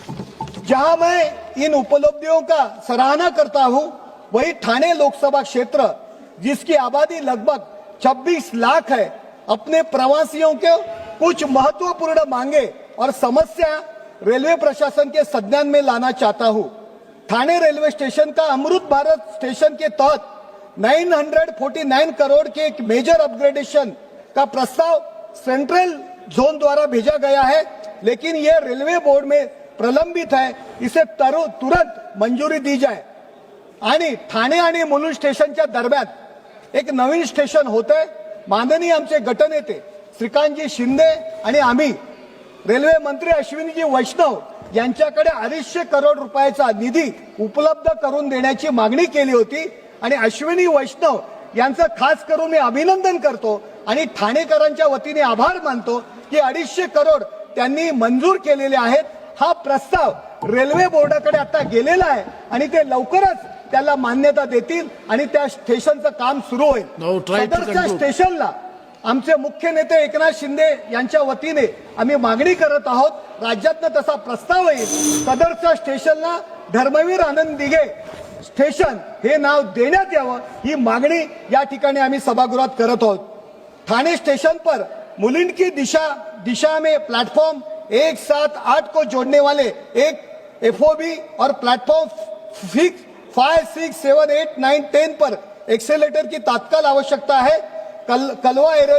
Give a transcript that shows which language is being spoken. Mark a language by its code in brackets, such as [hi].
[hi] जहां मैं इन उपलब्धियों का सराहना करता हूं, वही ठाणे लोकसभा क्षेत्र, जिसकी आबादी लगभग 26 लाख है, अपने प्रवासियों के कुछ महत्वपूर्ण मांगे और समस्या रेलवे प्रशासन के संज्ञान में लाना चाहता हूं। ठाणे रेलवे स्टेशन का अमृत भारत स्टेशन के तहत 949 करोड़ के एक मेजर अपग्रेडेशन का प्रस्ताव सेंट्रल जोन द्वारा भेजा गया है, लेकिन यह रेलवे बोर्ड में प्रलंबित है। इसे तुरंत मंजूरी दी जाए [mr] आणि ठाणे आणि मुलुंड स्टेशनच्या दरम्यान एक नवीन स्टेशन होते। माननीय आमचे गटनेते श्रीकांतजी शिंदे आणि आम्ही रेल्वे मंत्री अश्विनीजी वैष्णव यांच्याकडे 250 करोड रुपयाचा निधी उपलब्ध करून देण्याची मागणी केली होती आणि अश्विनी वैष्णव यांचं खास करून मी अभिनंदन करतो आणि ठाणेकरांच्या वतीने आभार मानतो की 250 करोड त्यांनी मंजूर केलेले आहेत। हा प्रस्ताव रेल्वे बोर्डाकडे आता गेलेला आहे आणि ते लवकरच त्याला मान्यता देतील आणि त्या स्टेशनचं काम सुरू होईल। सदरच्या स्टेशनला आमचे मुख्य नेते एकनाथ शिंदे यांच्या वतीने आम्ही मागणी करत आहोत। राज्यातनं तसा प्रस्ताव येईल, सदरच्या स्टेशनला धर्मवीर आनंद दिघे स्टेशन हे नाव देण्यात यावं, ही मागणी या ठिकाणी आम्ही सभागृहात करत आहोत। [hi] ठाणे स्टेशन पर मुलुंड की दिशा में प्लेटफॉर्म 1, 7, 8 को जोड़ने वाले एक एफओबी और प्लेटफॉर्म 5, 6, 7, 8, 9, 10 पर एक्सेलेटर की तात्काल आवश्यकता है। कलवा